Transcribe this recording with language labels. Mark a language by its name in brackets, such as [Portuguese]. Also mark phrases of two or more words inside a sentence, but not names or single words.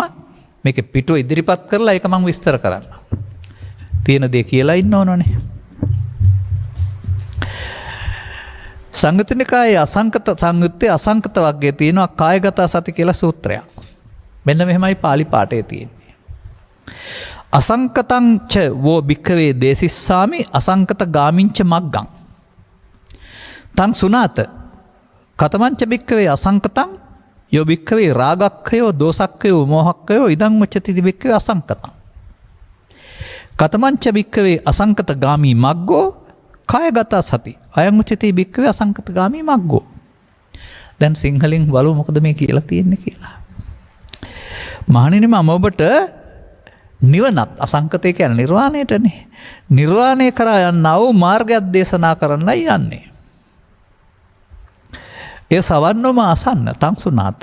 [Sinhala] මේකේ පිටුව ඉදිරිපත් කරලා ඒක මම විස්තර කරන්න. තියෙන දේ කියලා ඉන්න ඕනනේ. සංයුත්ත නිකායේ අසංකත සංයුත්තේ අසංකත වර්ගයේ තියෙනවා කායගත සති කියලා සූත්‍රයක්. මෙන්න මෙහෙමයි පාලි පාඨයේ තියෙන්නේ. [Pali] අසංකතං ච වෝ භික්ඛවේ දේසිස්සාමි අසංකත ගාමින්ච මග්ගං. තං සුනාත කතමංච භික්ඛවේ අසංකතං යෝ භික්ඛවේ රාගක්ඛයෝ දෝසක්ඛයෝ මෝහක්ඛයෝ ඉදං උච්චති භික්ඛවේ අසංකතං. කතමංච භික්ඛවේ අසංකත ගාමි මග්ගෝ කායගත සති අයං උච්චති භික්ඛවේ අසංකත ගාමි මග්ගෝ. [Sinhala] දැන් සිංහලෙන් බලමු මොකද මේ කියලා තියෙන්නේ කියලා. මහණෙනි මම ඔබට නිවනත් අසංකතය කියන්නේ නිර්වාණයටනේ. නිර්වාණය කරා යන්නා වූ මාර්ගයක් දේශනා කරන්නයි යන්නේ. ඒ සවන්නෝම අසන්න [Pali] තං සුනාත.